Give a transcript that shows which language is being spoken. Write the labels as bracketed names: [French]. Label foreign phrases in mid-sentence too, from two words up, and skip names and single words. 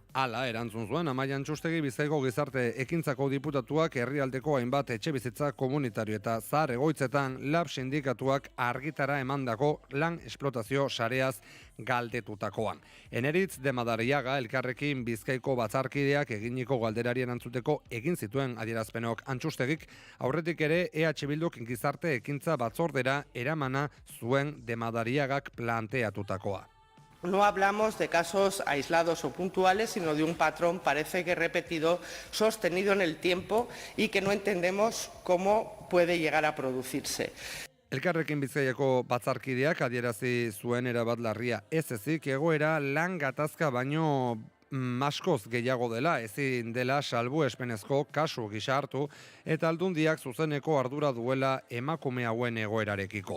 [Basque] Hala erantzun zuen Amaia Antxustegi Bizkaiko gizarte ekintzako diputatuak herrialdeko hainbat etxebizitza komunitario eta zahar egoitzetan lab sindikatuak argitara emandako lan esplotazio sareaz galdetutakoan. Eneritz de Madariaga elkarrekin Bizkaiko batzarkideak eginiko galderari erantzuteko egin zituen adierazpenok Antxustegik, aurretik ere EH Bilduk gizarte ekintza batzordera eramana zuen de Madariagak planteatutakoa. [Spanish] No hablamos de casos aislados o puntuales, sino de un patrón, parece que repetido, sostenido en el tiempo y que no entendemos cómo puede llegar a producirse. [Basque] Elkarrekin Bizkaiako batzarkideak adierazi zuen erabat larria ez ezik egoera lan gatazka baino askoz gehiago dela, ezin dela salbuespenezko kasu gisa hartu eta aldundiak zuzeneko ardura duela emakume hauen egoerarekiko.